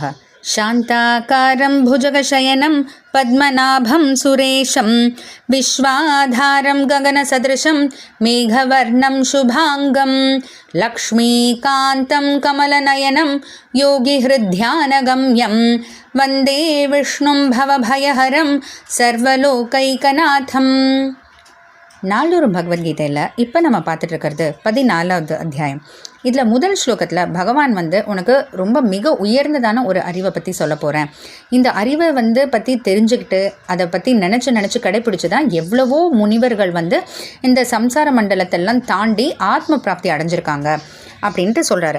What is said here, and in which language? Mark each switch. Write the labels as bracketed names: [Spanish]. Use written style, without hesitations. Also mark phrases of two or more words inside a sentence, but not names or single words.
[Sanskrit] शान्ताकारं भुजगशयनं पद्मनाभं सुरेशं विश्वाधारं गगनसदृशं मेघवर्णं शुभाङ्गं लक्ष्मीकान्तं कमलनयनं योगिहृद्ध्यानगम्यं वन्दे विष्णुं भवभयहरं सर्वलोकैकनाथं. [Tamil] நாளொரு பகவத்கீதையில் இப்போ நம்ம பார்த்துட்டு இருக்கிறது 14வது அத்தியாயம். இதில் முதல் ஸ்லோகத்தில் பகவான் உனக்கு ரொம்ப மிக உயர்ந்ததான ஒரு அறிவை பற்றி சொல்ல போகிறேன். இந்த அறிவை பற்றி தெரிஞ்சுக்கிட்டு அதை பற்றி நினச்சி கடைப்பிடிச்சு தான் எவ்வளவோ முனிவர்கள் இந்த சம்சார மண்டலத்தெல்லாம் தாண்டி ஆத்ம பிராப்தி அடைஞ்சிருக்காங்க அப்படின்ட்டு சொல்கிறாரு.